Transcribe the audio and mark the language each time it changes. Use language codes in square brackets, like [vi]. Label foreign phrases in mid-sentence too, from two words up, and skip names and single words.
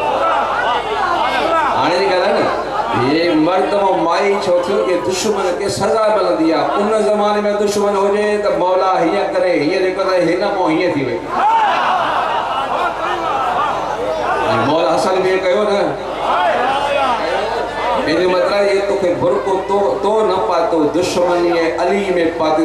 [sd] हाणे जी ॻाल्हि आहे न ये मर्द माई छो थियो ये दुश्मन के सजा मिलंदी आहे। उन ज़माने में दुश्मन हुजे त मौला हीअं करे हीअं जेको हिन पोइ हीअं थी वई। मौला हसन बि कयो न। हिन मतिलबु ये तोखे बुरको तो न पातो दुश्मनी अली में पाती।